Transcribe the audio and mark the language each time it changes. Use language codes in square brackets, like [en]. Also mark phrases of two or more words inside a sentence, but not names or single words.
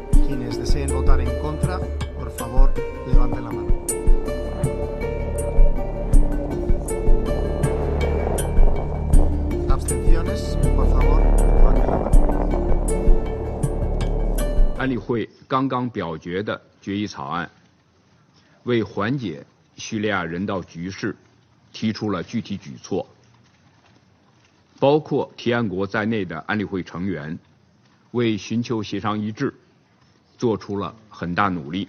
[es] Quienes deseen votar en contra, por favor, levanten la mano. Abstenciones, por favor, levanten la mano. [zh] 安理会刚刚表决的决议草案，为缓解叙利亚人道局势提出了具体举措，包括提案国在内的安理会成员为寻求协商一致做出了很大努力。